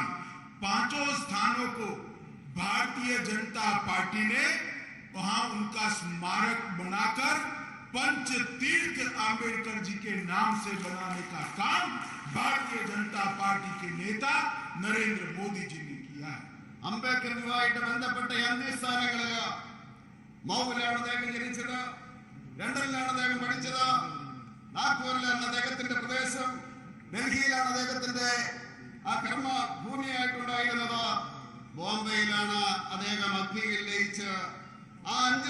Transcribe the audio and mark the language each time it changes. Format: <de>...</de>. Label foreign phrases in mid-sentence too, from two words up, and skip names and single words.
<hi>पांचों स्थानों को भारतीय जनता पार्टी ने वहां उनका स्मारक बनाकर पंच तीर्थ आंबेडकर जी के नाम से बनाने का काम भारतीय जनता पार्टी के नेता नरेंद्र मोदी जी ने किया है।</hi> <ml>അംബേദ്കറുമായിട്ട് ബന്ധപ്പെട്ട അഞ്ച് സ്ഥാനങ്ങളില് മൗവിലാണ് അദ്ദേഹം ജനിച്ചത്, ലണ്ടനിലാണ് അദ്ദേഹം പഠിച്ചത്, നാഗ്പൂരിലാണ് അദ്ദേഹത്തിന്റെ പ്രദേശം, ഡൽഹിയിലാണ് അദ്ദേഹത്തിന്റെ ആ കർമ്മ ഭൂമിയായിട്ടുണ്ടായിരുന്നത്, ബോംബെയിലാണ് അദ്ദേഹം അഗ്നിയിൽ ലയിച്ച് ആ അഞ്ച്</ml>